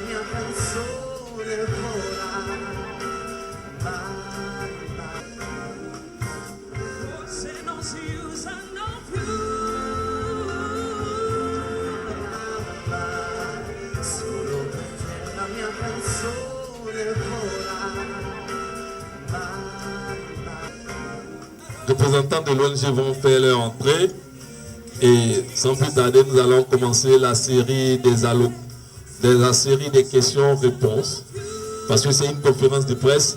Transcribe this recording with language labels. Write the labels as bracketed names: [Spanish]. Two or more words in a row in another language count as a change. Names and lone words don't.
[Italian] canzone vola, se non si usano più, solo per te la mia canzone vola. [French] Les représentants de l'ONG vont faire leur entrée et sans plus tarder, nous allons commencer la série des questions-réponses parce que c'est une conférence de presse.